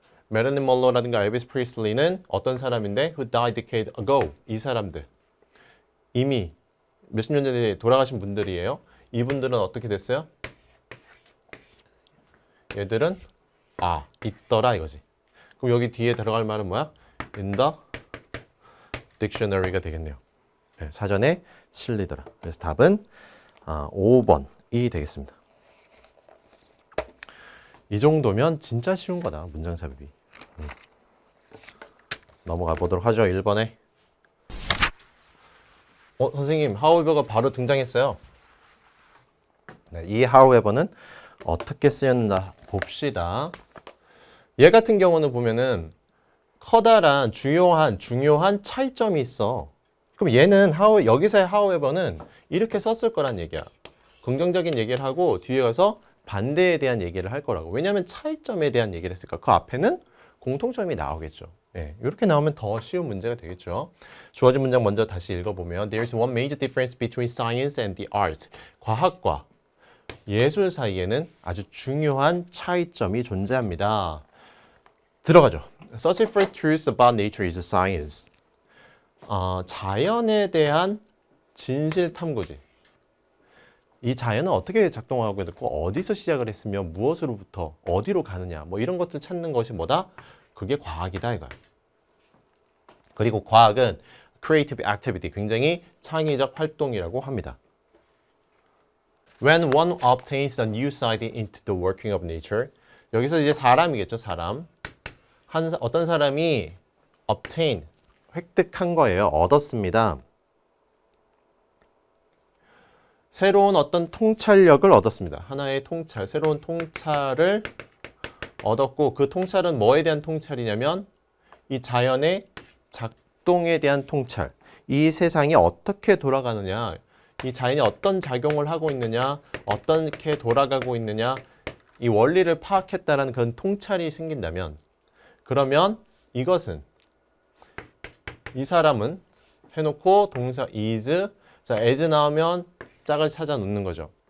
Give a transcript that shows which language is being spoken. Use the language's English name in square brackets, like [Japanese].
[Korean] 메릴린 먼로라든가 엘비스 프리슬리는 어떤 사람인데 [English] who died decade ago. [Korean] 이 사람들 이미 몇십 년 전에 돌아가신 분들이에요. 이분들은 어떻게 됐어요? 얘들은 있더라 이거지. 그럼 여기 뒤에 들어갈 말은 뭐야? [English] in the dictionary가 [Korean] 되겠네요. 네, 사전에 실리더라. 그래서 답은 5번이 되겠습니다. 이 정도면 진짜 쉬운 거다. 문장 삽입이. 넘어가 보도록 하죠. 1번에. 선생님, however가 바로 등장했어요. 네, 이 however는 어떻게 쓰였나 봅시다. 얘 같은 경우는 보면은 커다란 중요한 차이점이 있어. 그럼 얘는 여기서의 however는 이렇게 썼을 거란 얘기야. 긍정적인 얘기를 하고 뒤에 가서 반대에 대한 얘기를 할 거라고. 왜냐하면 차이점에 대한 얘기를 했으니까 그 앞에는 공통점이 나오겠죠. 예, 이렇게 나오면 더 쉬운 문제가 되겠죠. 주어진 문장 먼저 다시 읽어보면 [English] There's one major difference between science and the arts. [Korean] 과학과 예술 사이에는 아주 중요한 차이점이 존재합니다. 들어가죠. [English] Searching for truths about nature is science. [Korean] 자연에 대한 진실 탐구지. 이 자연은 어떻게 작동하고 있고 어디서 시작을 했으며 무엇으로부터 어디로 가느냐 뭐 이런 것들 찾는 것이 뭐다? 그게 과학이다 이거야. 그리고 과학은 [English] creative activity, [Korean] 굉장히 창의적 활동이라고 합니다. [English] When one obtains a new sight into the working of nature, [Korean] 여기서 이제 사람이겠죠, 사람. 어떤 사람이 obtain, 획득한 거예요. 얻었습니다. 새로운 어떤 통찰력을 얻었습니다. 하나의 통찰, 새로운 통찰을 얻었고 그 통찰은 뭐에 대한 통찰이냐면 이 자연의 작동에 대한 통찰, 이 세상이 어떻게 돌아가느냐, 이 자연이 어떤 작용을 하고 있느냐, 어떻게 돌아가고 있느냐, 이 원리를 파악했다라는 그런 통찰이 생긴다면 그러면 이것은 이 사람은 해놓고 동사 is, 자 as 나오면 짝을 찾아 놓는 거죠.